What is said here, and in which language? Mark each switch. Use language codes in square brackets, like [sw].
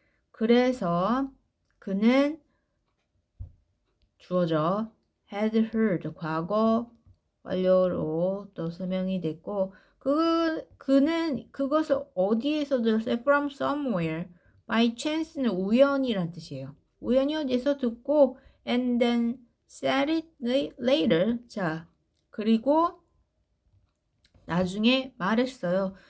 [ko] 그래서 그는 주어져 [en] had heard [ko] 과거 완료로 또 설명이 됐고 그는 그것을 어디에서 들었어요? [en] From somewhere. By chance [ko] 는 우연이란 뜻이에요. 우연히 어디서 듣고 [en] and then said it later. [ko] 자, 그리고 나중에 말했어요.